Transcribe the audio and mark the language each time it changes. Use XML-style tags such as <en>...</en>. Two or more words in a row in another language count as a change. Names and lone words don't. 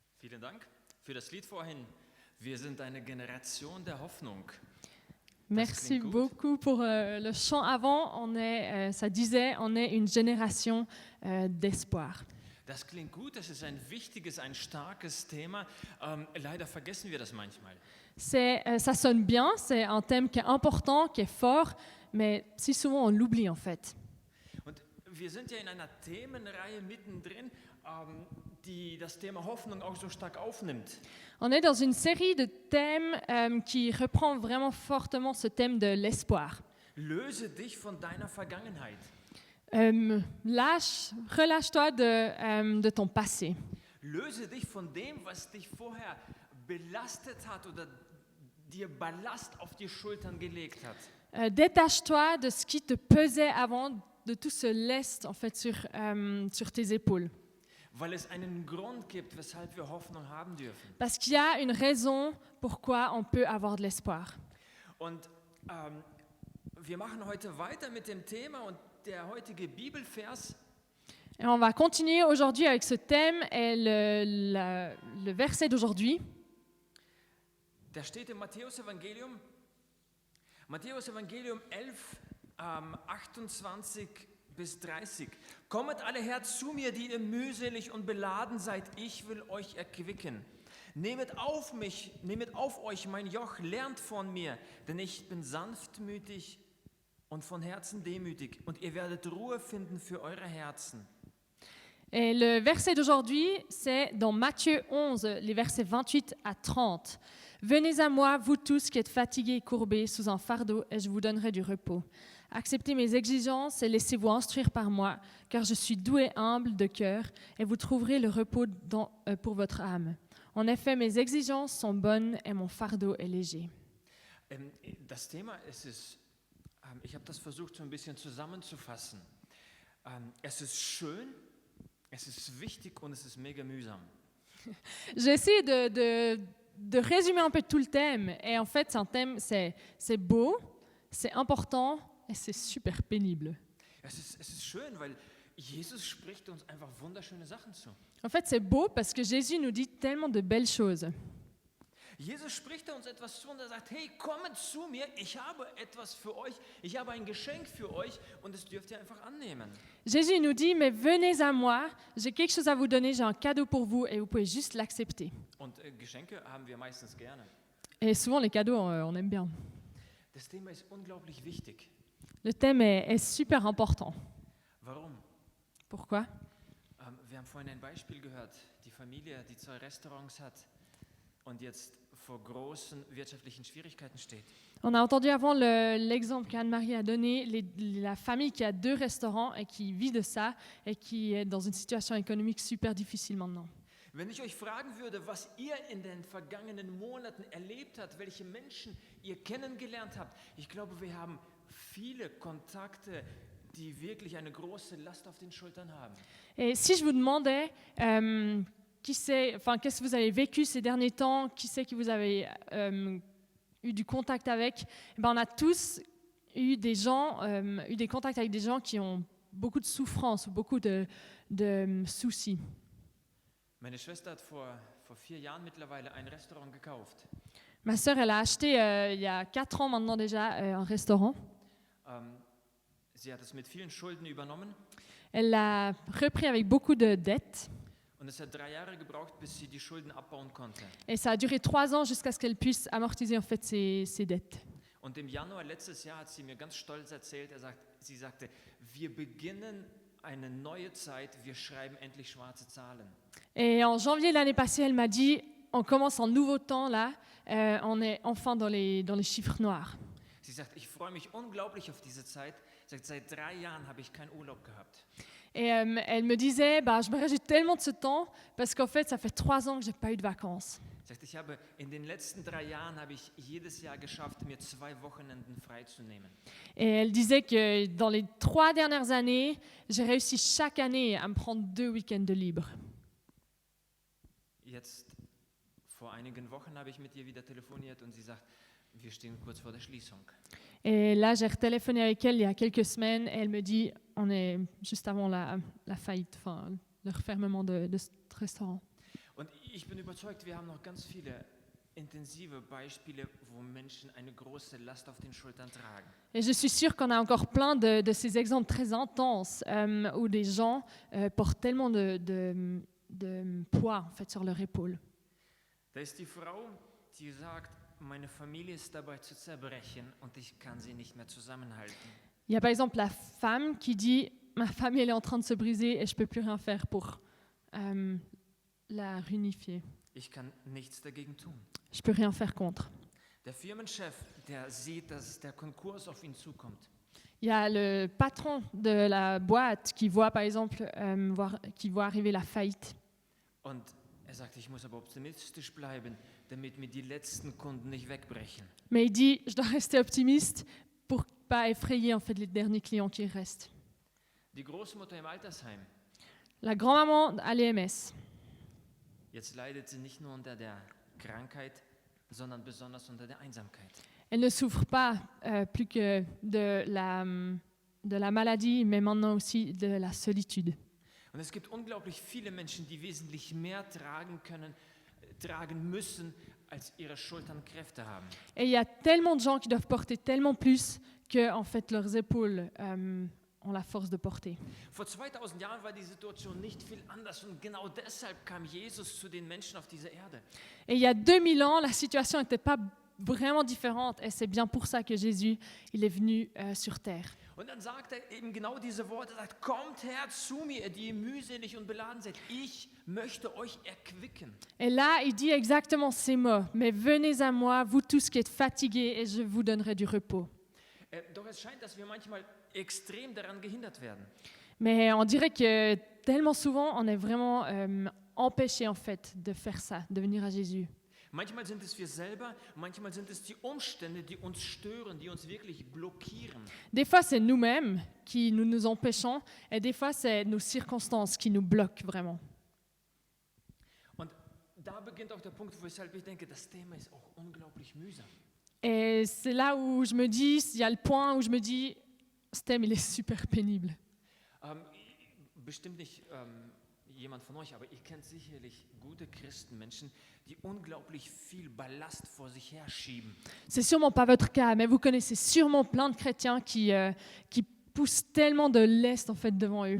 <de>Vielen Dank für das Lied vorhin. Wir sind eine Generation der Hoffnung.</de> <fr>Merci</fr> <de>klingt gut.</de> <fr>beaucoup pour le chant avant. Ça disait, on est une génération d'espoir.</fr> <de>Das klingt gut, das ist ein wichtiges, ein starkes Thema. Leider vergessen wir das manchmal.</de> <fr>Ça sonne bien, c'est un thème qui est important, qui est fort, mais si souvent on l'oublie en fait.</fr> <de>Und wir sind ja in einer Themenreihe mittendrin, die das Thema Hoffnung auch so stark aufnimmt.</de> <fr>On est dans une série de thèmes qui reprend vraiment fortement ce thème de l'espoir.</fr> <de>Löse dich von deiner Vergangenheit.</de> <fr>Relâche-toi de ton passé.</fr> <de>Löse dich von dem, was dich vorher belastet hat oder dir Ballast auf die Schultern gelegt hat.</de> <fr>Détache-toi de ce qui te pesait avant, de tout ce lest en fait sur tes épaules.</fr> <de>Weil es einen Grund gibt, weshalb wir Hoffnung haben dürfen.</de> <fr>Parce qu'il y a une raison pourquoi on peut avoir de l'espoir.</fr> <de>Und wir machen heute weiter mit dem Thema und der heutige Bibelvers,</de> <fr>Et on va continuer aujourd'hui avec ce thème et le verset d'aujourd'hui.</fr> <de>der steht im Matthäus-Evangelium. Matthäus-Evangelium 11, 28 bis 30. Kommet alle her zu mir, die ihr mühselig und beladen seid, ich will euch erquicken. Nehmet auf euch mein Joch, lernt von mir, denn ich bin sanftmütig und von Herzen demütig, und ihr werdet Ruhe finden für eure Herzen.</de> <fr>Et le verset d'aujourd'hui, c'est dans Matthieu 11, les versets 28 à 30. Venez à moi, vous tous qui êtes fatigués et courbés sous un fardeau, et je vous donnerai du repos. Acceptez mes exigences et laissez-vous instruire par moi, car je suis doux et humble de cœur, et vous trouverez le repos pour votre âme. En effet, mes exigences sont bonnes et mon fardeau est léger.</fr> <de>Das Thema ist ich habe das versucht so ein bisschen zusammenzufassen. Es ist schön, es ist wichtig und es ist mega mühsam.</de> <fr>J'ai essayé de résumer un peu tout le thème, et en fait, c'est un thème, c'est beau, c'est important, et c'est super pénible.</fr> <de>Es ist schön, weil Jesus spricht uns einfach wunderschöne Sachen zu.</de> <fr>En fait, c'est beau parce que Jésus nous dit tellement de belles choses.</fr> <de>Jesus spricht uns etwas zu und er sagt, hey, kommt zu mir, ich habe etwas für euch, ich habe ein Geschenk für euch und das dürft ihr einfach annehmen.</de> <fr>Jésus nous dit, mais venez à moi, j'ai quelque chose à vous donner, j'ai un cadeau pour vous, et vous pouvez juste l'accepter.</fr> <de>Und Geschenke haben wir meistens gerne.</de> <fr>Et souvent, les cadeaux, on aime bien.</fr> <de>Das Thema ist unglaublich wichtig.</de> <fr>Le thème est super important.</fr> <de>Warum?</de> <fr>Pourquoi?</fr> <de>Wir haben vorhin ein Beispiel gehört, die Familie, die 2 Restaurants hat und jetzt vor großen wirtschaftlichen Schwierigkeiten steht.</de> <fr>On a entendu avant l'exemple qu'Anne-Marie a donné, la famille qui a 2 restaurants et qui vit de ça et qui est dans une situation économique super difficile maintenant.</fr> <de>Wenn ich euch fragen würde, was ihr in den vergangenen Monaten erlebt habt, welche Menschen ihr kennengelernt habt, ich glaube, wir haben viele Kontakte, die wirklich eine große Last auf den Schultern haben.</de> <fr>Et si je vous demandais, qu'est-ce que vous avez vécu ces derniers temps, qui c'est que vous avez eu du contact avec, eh ben on a tous eu des contacts avec des gens qui ont beaucoup de souffrance, beaucoup de soucis.</fr> <de>Meine Schwester hat vor 4 Jahren mittlerweile ein Restaurant gekauft.</de> <fr>Ma sœur, elle a acheté il y a 4 ans maintenant déjà un restaurant.</fr> <de>Sie hat es mit vielen Schulden übernommen.</de> <fr>Elle l'a repris avec beaucoup de dettes.</fr> <de>Und es hat 3 Jahre gebraucht, bis sie die Schulden abbauen konnte.</de> <fr>Et ça a duré 3 ans jusqu'à ce qu'elle puisse amortiser en fait ses dettes.</fr> <de>Und im Januar letztes Jahr hat sie mir ganz stolz erzählt, sie sagte, wir beginnen eine neue Zeit, wir schreiben endlich schwarze Zahlen.</de> <fr>Et en janvier l'année passée, elle m'a dit, on commence un nouveau temps là, on est enfin dans les chiffres noirs.</fr> <de>Sie sagt, ich freue mich unglaublich auf diese Zeit. Sie sagt, seit 3 Jahren habe ich keinen Urlaub gehabt.</de> <fr>Et elle me disait, je me réjouis tellement de ce temps parce qu'en fait, ça fait 3 ans que j'ai pas eu de vacances.</fr> <de>Sie sagt, in den letzten 3 Jahren habe ich jedes Jahr geschafft, mir 2 Wochenenden freizunehmen.</de> <fr>Et elle disait que dans les 3 dernières années, j'ai réussi chaque année à me prendre 2 week-ends de libre.</fr> <de>Jetzt, vor einigen Wochen habe ich mit ihr wieder telefoniert und sie sagt, wir stehen kurz vor der Schließung.</de> <fr>Et là, j'ai retéléphoné avec elle il y a quelques semaines et elle me dit, on est juste avant la faillite, enfin, le refermement de ce restaurant.</fr> <de>Und ich bin überzeugt, wir haben noch ganz viele intensive Beispiele, wo Menschen eine große Last auf den Schultern tragen.</de> <fr>Et je suis sûre qu'on a encore plein de ces exemples très intenses où des gens portent tellement de poids en fait, sur leur épaule.</fr> <de>Da ist die Frau, die sagt, meine Familie ist dabei zu zerbrechen und ich kann sie nicht mehr zusammenhalten.</de> <fr>Il y a par exemple la femme qui dit « Ma famille elle est en train de se briser et je ne peux plus rien faire pour la réunifier.</fr> <de>Ich kann nichts dagegen tun.</de> <fr>Je ne peux rien faire contre. »</fr> <de>Der Firmenchef, der sieht, dass der Konkurs auf ihn zukommt.</de> <fr>Il y a le patron de la boîte qui voit par exemple qui voit arriver la faillite.</fr> <de>Und er sagt, ich muss aber optimistisch bleiben, damit mir die letzten Kunden nicht wegbrechen.</de> <fr>Mais il dit « Je dois rester optimiste pour ne pas effrayer en fait, les derniers clients qui restent. »</fr> <de>Die Großmutter im Altersheim,</de> <fr>La grand-maman à l'EMS.</fr> <de>jetzt leidet sie nicht nur unter der Krankheit, sondern besonders unter der Einsamkeit.</de> <fr>Elle ne souffre pas plus que de la maladie, mais maintenant aussi de la solitude.</fr> <de>Und es gibt unglaublich viele Menschen, die wesentlich mehr tragen müssen, als ihre Schultern Kräfte haben.</de> <fr>Et il y a tellement de gens qui doivent porter tellement plus que en fait, leurs épaules ont la force de porter.</fr> <de>Vor 2000 Jahren war die Situation nicht viel anders und genau deshalb kam Jesus zu den Menschen auf diese Erde.</de> <fr>Et il y a 2000 ans, la situation n'était pas vraiment différente. Et c'est bien pour ça que Jésus il est venu sur terre.</fr> <de>Und dann sagt er eben genau diese Worte, er sagt, kommt her zu mir, die ihr mühselig und beladen seid. Ich möchte euch erquicken.</de> <fr>Et là, il dit exactement ces mots. Mais venez à moi, vous tous qui êtes fatigués, et je vous donnerai du repos.</fr> <de>Doch es scheint, dass wir manchmal extrem daran gehindert werden.</de> <fr>Mais on dirait que tellement souvent, on est vraiment empêché en fait de faire ça, de venir à Jésus.</fr> <de>Manchmal sind es wir selber, manchmal sind es die Umstände, die uns stören, die uns wirklich blockieren.</de> <fr>Des fois, c'est nous-mêmes qui nous empêchons, et des fois, c'est nos circonstances qui nous bloquent vraiment.</fr> <de>Und da beginnt auch der Punkt, weshalb ich denke, das Thema ist auch unglaublich mühsam.</de> <fr>Et c'est là où je me dis, il y a le point où je me dis, ce thème, il est super pénible.</fr> <de>Bestimmt nicht jemand von euch, aber ihr kennt sicherlich gute Christenmenschen, die unglaublich viel Ballast vor sich herschieben.</de> <fr>C'est sûrement pas votre cas, mais vous connaissez sûrement plein de chrétiens qui poussent tellement de lest en fait devant eux.</fr>